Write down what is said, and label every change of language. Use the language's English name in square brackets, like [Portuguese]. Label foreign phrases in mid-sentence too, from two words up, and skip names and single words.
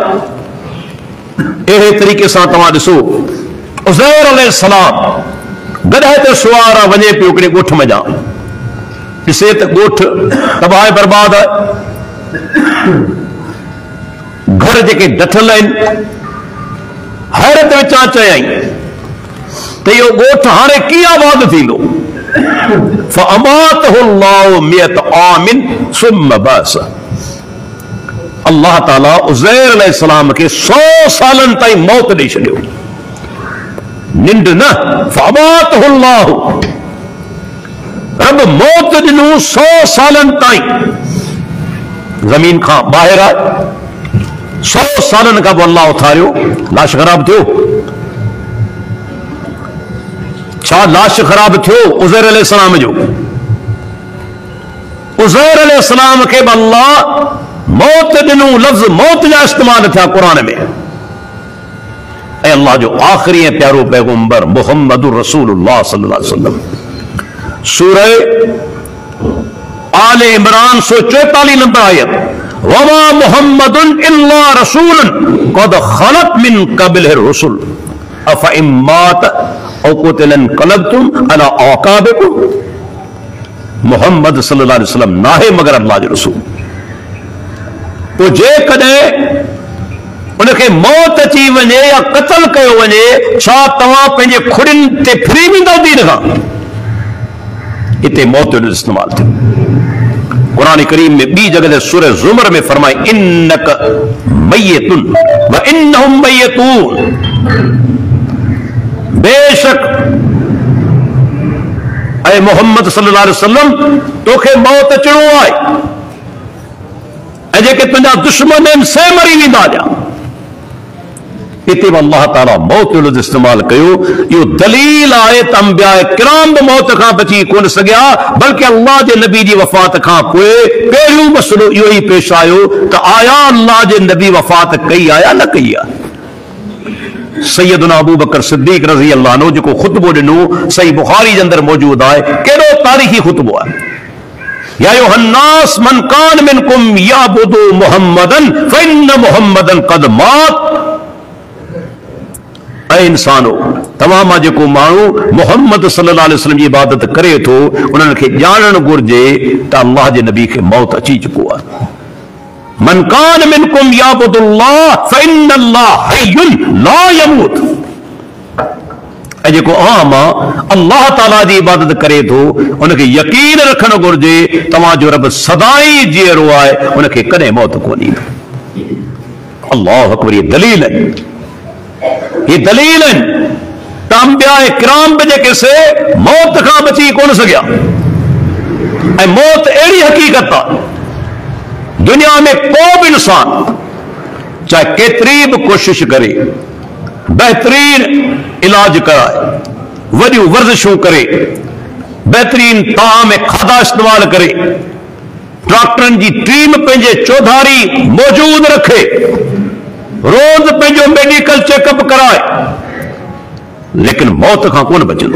[Sindhi] अहिड़े तरीक़े सां तव्हां ॾिसो उज़ैर अलैहिस्सलाम गॾे ते सुवार आहे, वञे पियो हिकिड़े ॻोठ मञा, ॾिसे त ॻोठ तबाह बर्बाद आहे। घर जेके ॾठल आहिनि, हैरत विचां चयई त इहो ॻोठ हाणे कीअं आबाद थींदो? [Arabic] فأماته الله مئة عام ثم بعث. [Sindhi] अल्लाह ताला उज़ैर अलैहिस्सलाम खे 100 सालनि ताईं मौत ॾेई छॾियो। निंड न, फअमातहुल्लाहु, रब मौत ॾिनो 100 सालनि ताईं। ज़मीन खां ॿाहिरि आहे, 100 सालनि खां पोइ अल्लाह उथारियो, लाश ख़राब थियो। छा लाश ख़राब थियो उज़ैर अलैहिस्सलाम जो? उज़ैर अलैहिस्सलाम खे बि अल्लाह मौत ॾिनो, लफ़्ज़ मौत जा इस्तेमाल थिया क़ुरान में। ऐं अल्लाह जो आख़िरी ऐं प्यारो पैगंबर [Arabic] محمد رسول الله صلى الله عليه وسلم, [Sindhi] सूरह आले इमरान 144 नंबर आयत, [Arabic] وما محمد إلا رسول قد خلت من قبله الرسل أفإن مات أو قتل انقلبتم على أعقابكم. [Sindhi] मोहम्मद [Arabic] صلى الله عليه وسلم [Sindhi] नाहे मगर अल्लाह जो रसूल। तो जे कदें उनखे मौत अची वञे या क़त्ल कयो वञे, छा तव्हां पंहिंजे खुड़िन ते फिरी वेंदव दीन खां? इते मौत जो इस्तेमाल थियो। कुरान करीम में ॿी जगह ते सूरह ज़ुमर में फरमाए [Arabic] إنك ميت وإنهم ميتون, [Sindhi] बेशक ऐ मोहम्मद [Arabic] صلى الله عليه وسلم [Sindhi] तोखे मौत अचणो आहे ऐं जेके तुंहिंजा दुश्मन आहिनि से मरी वेंदा। इते बि अल्लाह ताला मौत जो लफ़्ज़ इस्तेमाल कयो। इहो दलील आहे त अंबिया किराम बि मौत खां बची कोन सघिया, बल्कि अल्लाह जे नबी जी वफ़ात खां पोइ पहिरियों मसइलो इहो ई पेश आयो त आया अल्लाह जे नबी वफ़ात कई आहे या न कई आहे। सैयदना अबू बकर सिद्दीक़ [Arabic] رضي الله عنه [Sindhi] जेको ख़ुतबो ॾिनो सही बुखारी जे अंदरि मौजूद आहे, कहिड़ो तारीख़ी ख़ुतबो आहे। [Arabic] يا أيها الناس من كان منكم يعبد محمدا فإن محمدا قد مات. [Sindhi] ऐ इंसानो, तव्हां मां जेको माण्हू मोहम्मद [Arabic] صلى الله عليه وسلم [Sindhi] जी इबादत करे थो, उन्हनि खे ॼाणणु घुर्जे त अल्लाह जे नबी खे मौत अची चुको आहे। [Arabic] من كان منكم يعبد الله فإن الله حي لا يموت. [Sindhi] ऐं जेको आम अल्लाह ताला जी इबादत करे थो, उनखे यकीन रखणु घुर्जे तव्हांजो रब सदाई जीअरो आहे, उनखे कॾहिं मौत कोन ईंदी। [Arabic] الله أكبر. [Urdu] یہ دلیل ہے، یہ دلیل ہے [Sindhi] त अंबिया किराम बि जेके से मौत खां बची कोन सघिया। ऐं मौत अहिड़ी हक़ीक़त आहे, दुनिया में को बि इंसान चाहे केतिरी बि कोशिश करे, बेहतरीन इलाज कराए, वॾियूं वर्जिशूं करे, बेहतरीन ताम खाधा इस्तेमाल करे, डॉक्टरनि जी टीम पंहिंजे चौधारी मौजूद रखे, रोज पंहिंजो मेडिकल चेकअप कराए, लेकिन मौत खां कोन बचंदो।